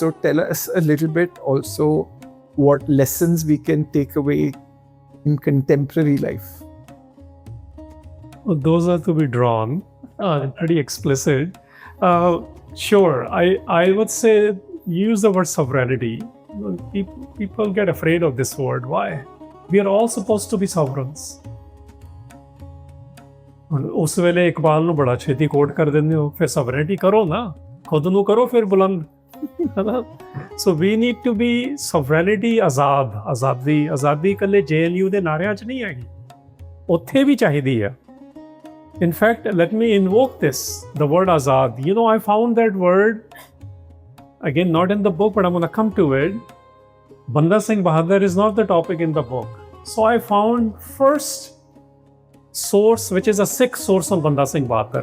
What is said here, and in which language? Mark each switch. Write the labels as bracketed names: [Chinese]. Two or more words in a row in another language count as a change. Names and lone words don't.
[English] So tell us a little bit also what lessons we can take away in contemporary life. Well, those are to be drawn, pretty explicit. Sure, I would say use the word sovereignty. People get afraid of this word. Why? We are all supposed to be sovereigns. [Punjabi] ਉਸ ਵੇਲੇ ਇਕਬਾਲ ਨੂੰ ਬੜਾ ਛੇਤੀ ਕੋਟ ਕਰ ਦਿੰਦੇ ਹੋ, ਫਿਰ sovereignty ਕਰੋ ਨਾ, ਖੁਦ ਨੂੰ ਕਰੋ ਫਿਰ ਬੁਲੰਦ, ਹੈ। [English] So we need to be sovereignty [Punjabi] ਆਜ਼ਾਦੀ ਇਕੱਲੇ JNU ਦੇ ਨਾਰਿਆਂ 'ਚ ਨਹੀਂ ਹੈਗੀ, ਉੱਥੇ ਵੀ ਚਾਹੀਦੀ ਹੈ. [English] In fact, let me invoke this, the word azad. I found that word, again, not in the book, but I'm going to come to it. Banda Singh Bahadur is not the topic in the book. So I found first source, which is a Sikh source on Banda Singh Bahadur.